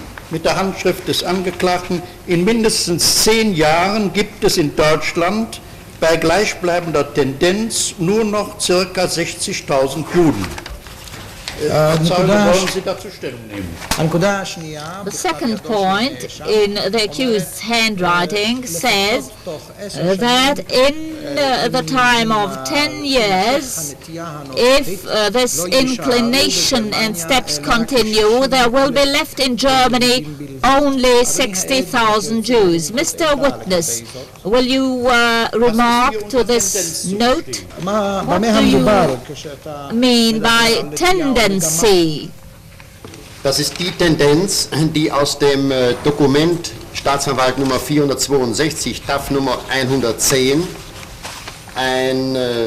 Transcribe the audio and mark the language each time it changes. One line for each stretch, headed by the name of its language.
German: Mit der Handschrift des Angeklagten: In mindestens 10 Jahren gibt es in Deutschland bei gleichbleibender Tendenz nur noch ca. 60.000 Juden. Wollen Sie dazu Stellung nehmen?
English: The second point in the accused's handwriting says that in the time of 10 years, if this inclination and steps continue, there will be left in Germany only 60,000 Jews. Mr. Witness, will you remark to this note? What do you mean by tendency?
German: Das ist die Tendenz, die aus dem Dokument Staatsanwalt Nummer 462, TAF Nummer 110, ein